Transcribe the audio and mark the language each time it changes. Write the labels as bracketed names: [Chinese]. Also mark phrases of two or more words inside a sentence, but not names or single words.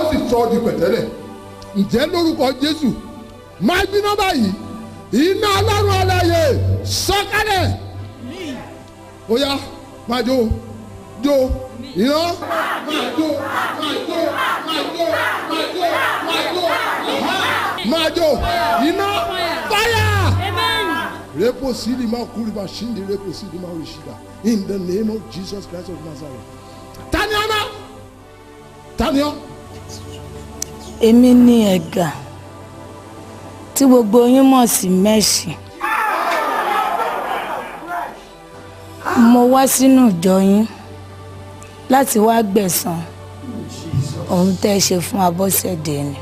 [Yoruba] sọ ọ́ di pẹ̀tẹ́lẹ̀ ǹjẹ́ lórúkọ Jésù máa gbiná báyìí iná Ọlọ́run alààyè sọ̀kalẹ̀ ó yá máa jó jó iná máa jó máa jó máa jó máa jó máa jó máa jó iná fire. Repo sidi ma kuri ma shindi repo sidi ma rishida [English] in the name of Jesus Christ of Nazareth. [Yoruba] Taniana Tania. Èmi ni ẹ̀gà tí gbogbo yín mọ̀ sí Mẹ́ṣì. Mo wá sínú ìjọ yín láti wá gbẹ̀san ohun tẹ́ ṣe fún Abọ́sẹ̀dé ni.